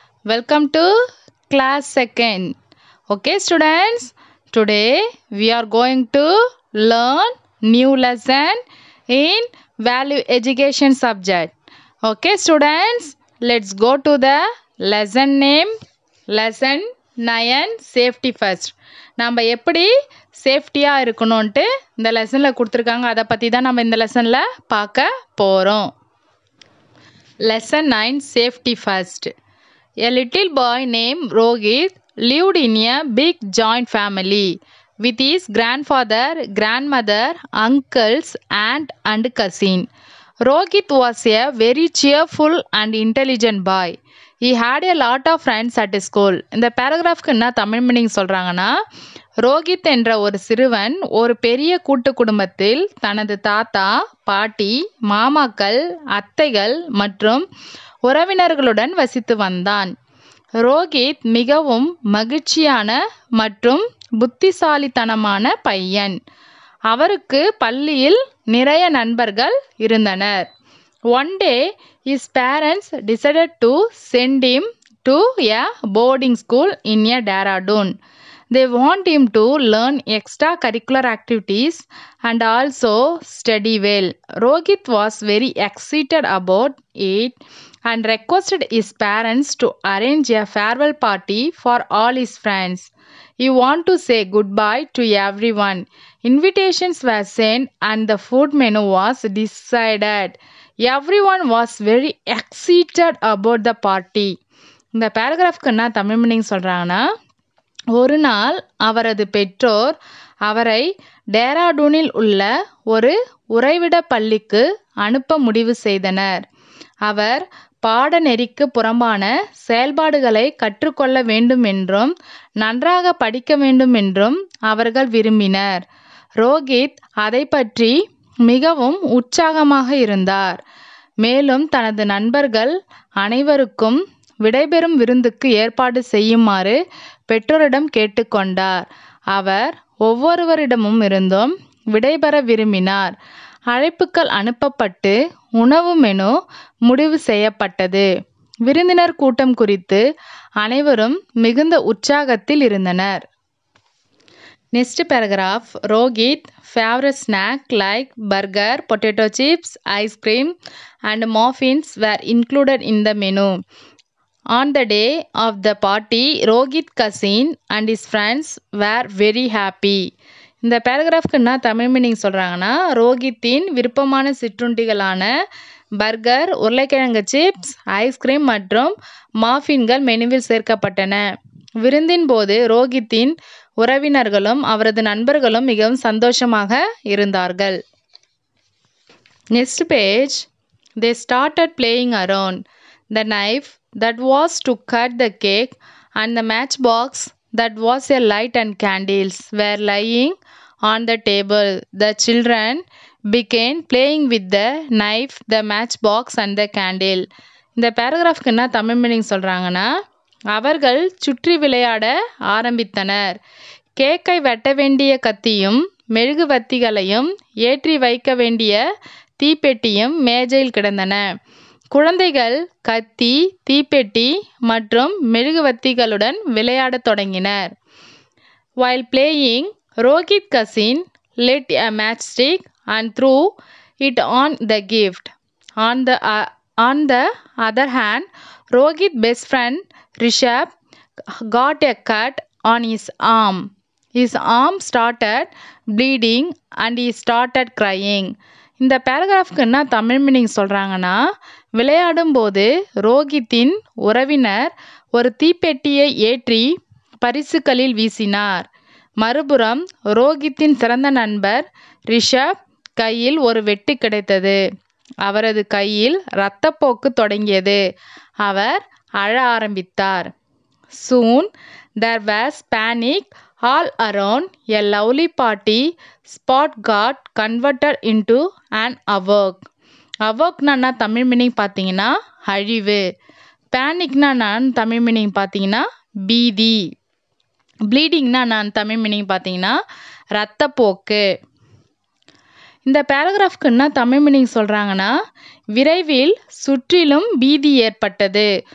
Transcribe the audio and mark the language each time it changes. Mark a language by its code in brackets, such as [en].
[en] Welcome to class second. Okay, students. Today we are going to learn new lesson in value education subject. Okay, students. Let's go to the lesson name. Lesson 9 safety first. [ta] நம்ம எப்படி சேஃப்டியாக இருக்கணும்ன்ட்டு இந்த லெசனில் கொடுத்துருக்காங்க. அதை பற்றி தான் நம்ம இந்த லெசனில் பார்க்க போகிறோம். [en] Lesson 9 Safety First. A little boy named Rohit lived in a big joint family with his grandfather, grandmother, uncles, aunt, and cousin. Rohit was a very cheerful and intelligent boy. He had a lot of friends at school. [ta] இந்த பேராகிராஃப்க்கு என்ன Tamil meaning சொல்கிறாங்கன்னா, ரோஹித் என்ற ஒரு சிறுவன் ஒரு பெரிய கூட்டு குடும்பத்தில் தனது தாத்தா, பாட்டி, மாமாக்கள், அத்தைகள் மற்றும் உறவினர்களுடன் வசித்து வந்தான். ரோஹித் மிகவும் மகிழ்ச்சியான மற்றும் புத்திசாலித்தனமான பையன். அவருக்கு பள்ளியில் நிறைய நண்பர்கள் இருந்தனர். [en] One day, his parents decided to send him to a boarding school in a Dehradun. They want him to learn extracurricular activities and also study well. Rohit was very excited about it and requested his parents to arrange a farewell party for all his friends. He wanted to say goodbye to everyone. Invitations were sent and the food menu was decided. Everyone was very excited about the party. [ta] இந்த பேராகிராஃப்க்கு என்ன Tamil meaning சொல்கிறாங்கன்னா, ஒரு நாள் அவரது பெற்றோர் அவரை டேராடூனில் உள்ள ஒரு உறைவிட பள்ளிக்கு அனுப்ப முடிவு செய்தனர். அவர் பாடநெறிக்கு புறம்பான செயல்பாடுகளை கற்றுக்கொள்ள வேண்டும் என்றும் நன்றாக படிக்க வேண்டும் என்றும் அவர்கள் விரும்பினர். ரோஹித் அதை பற்றி மிகவும் உற்சாகமாக இருந்தார். மேலும் தனது நண்பர்கள் அனைவருக்கும் விடைபெறும் விருந்துக்கு ஏற்பாடு செய்யுமாறு பெற்றோரிடம் கேட்டுக்கொண்டார். அவர் ஒவ்வொருவரிடமும் இருந்தும் விடைபெற விரும்பினார். அழைப்புகள் அனுப்பப்பட்டு உணவு மெனு முடிவு செய்யப்பட்டது. விருந்தினர் கூட்டம் குறித்து அனைவரும் மிகுந்த உற்சாகத்தில் இருந்தனர். [en] Next paragraph. Rohit's favorite snack like burger, potato chips, ice cream and muffins were included in the menu. On the day of the party, Rohit's cousin and his friends were very happy. [ta] இந்த பேராகிராஃப்க்கு என்ன Tamil meaning சொல்கிறாங்கன்னா, ரோஹித்தின் விருப்பமான சிற்றுண்டிகளான burger, உருளைக்கிழங்கு chips, ice cream மற்றும் மாஃபின்கள் மெனுவில் சேர்க்கப்பட்டன. விருந்தின் போது ரோஹித்தின் உறவினர்களும் அவரது நண்பர்களும் மிகவும் சந்தோஷமாக இருந்தார்கள். [en] Next page. They started playing around. The knife that was to cut the cake and the matchbox that was a light and candles were lying on the table. The children began playing with the knife, the matchbox and the candle. [ta] இந்த பேராகிராஃப்க்கு என்ன Tamil meaning சொல்கிறாங்கன்னா, அவர்கள் சுற்றி விளையாட ஆரம்பித்தனர். கேக்கை வெட்ட வேண்டிய கத்தியும் மெழுகுவத்திகளையும் ஏற்றி வைக்க வேண்டிய தீப்பெட்டியும் மேஜையில் கிடந்தன. குழந்தைகள் கத்தி, தீப்பெட்டி மற்றும் மெழுகுவத்திகளுடன் விளையாடத் தொடங்கினர். [en] While playing, Rohit's cousin lit a matchstick and threw it on the gift. On the other hand, Rohit's best friend Rishabh got a cut on his arm. His arm started bleeding and he started crying. [ta] இந்த பேராகிராஃப்க்கு என்ன Tamil meaning சொல்கிறாங்கன்னா, விளையாடும்போது ரோஹித்தின் உறவினர் ஒரு தீப்பெட்டியை ஏற்றி பரிசுகளில் வீசினார். மறுபுறம் ரோஹித்தின் சிறந்த நண்பர் ரிஷப் கையில் ஒரு வெட்டு கிடைத்தது. அவரது கையில் இரத்தப்போக்கு தொடங்கியது. அவர் அழ ஆரம்பித்தார். [en] Soon there was panic all around. A lovely party spot got converted into an havoc. [ta] ஹவோக்னா Tamil meaning பார்த்தீங்கன்னா அழிவு. பேனிக்னா நான் தமிழ் மீனிங் பார்த்தீங்கன்னா பீதி. ப்ளீடிங்னா நான் தமிழ் மீனிங் பார்த்தீங்கன்னா இரத்தப்போக்கு. இந்த பேராகிராஃப்க்கு என்ன தமிழ் மீனிங் சொல்கிறாங்கன்னா, விரைவில் சுற்றிலும் பீதி ஏற்பட்டது.